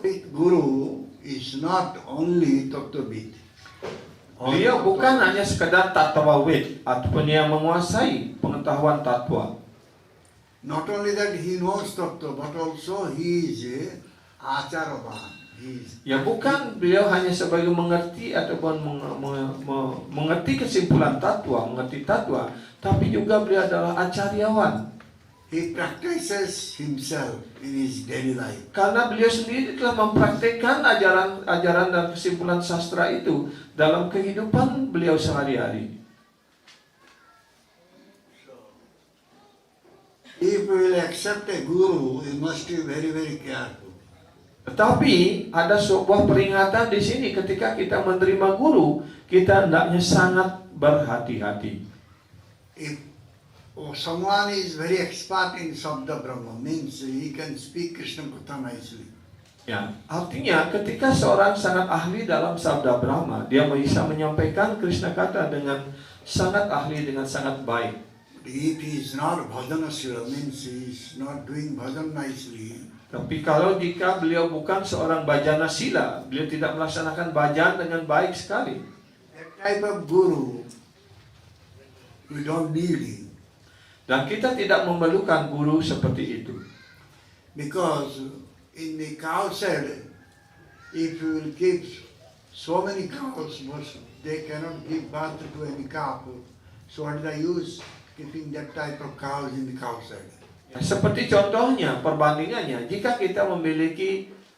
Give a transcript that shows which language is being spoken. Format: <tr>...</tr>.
<en>Guru is not only Tattvabid.</en> <id>Beliau bukan hanya sekedar tatwawid ataupun yang menguasai pengetahuan tatwa.</id> <en>Not only that he knows tattva, but also he is a acharavan.</en> <id>Ya, bukan beliau hanya sebagai mengerti ataupun mengerti kesimpulan tatwa, mengerti tatwa, tapi juga beliau adalah acaryawan.</id> <en>He practices himself in his daily life.</en> <id>Karena beliau sendiri telah mempraktikkan ajaran dan kesimpulan sastra itu dalam kehidupan beliau sehari-hari.</id> <en>If we will accept a guru, we must be very, very careful.</en> <id>Tetapi ada sebuah peringatan di sini, ketika kita menerima guru, kita hendaknya sangat berhati-hati.</id> <en>If someone is very expert in Sabda Brahma, means he can speak Krishna Katha nicely.</en> <id>Ya, artinya ketika seorang sangat ahli dalam Sabda Brahma, dia bisa menyampaikan Krishna Katha dengan sangat ahli, dengan sangat baik.</id> <en>If he is not bhajanasila, means he is not doing bhajan nicely.</en> <id>Tapi kalau jika beliau bukan seorang bhajana sila, beliau tidak melaksanakan bhajan dengan baik sekali,</id> <en>That type of guru, we don't need him.</en> <id>dan kita tidak memerlukan guru seperti itu.</id> <en>Because in the cow shed, if you will keep so many cows, they cannot give birth to any calf. So what is the use keeping that type of cows in the cow shed?</en> <id>Ya, seperti contohnya, perbandingannya, jika kita memiliki</id>